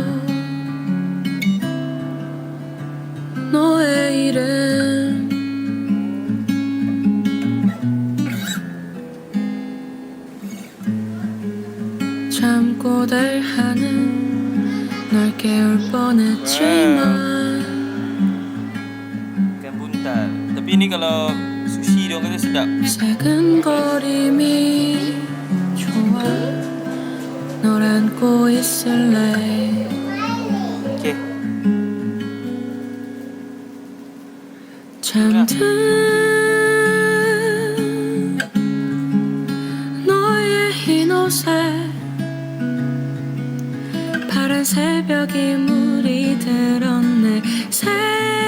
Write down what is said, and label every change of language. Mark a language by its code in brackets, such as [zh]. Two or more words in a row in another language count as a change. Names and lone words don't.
[ko] 너의 이름 잠꼬대 하는 널 깨울 뻔했지만 [ms] Ikan buntal. Tapi ni kalau sushi dia orang kata sedap. [ko] 새근거림이 좋아 널 안고 있을래 Okay. 잠든 너의 흰 옷에 파란 새벽이 물이 들었네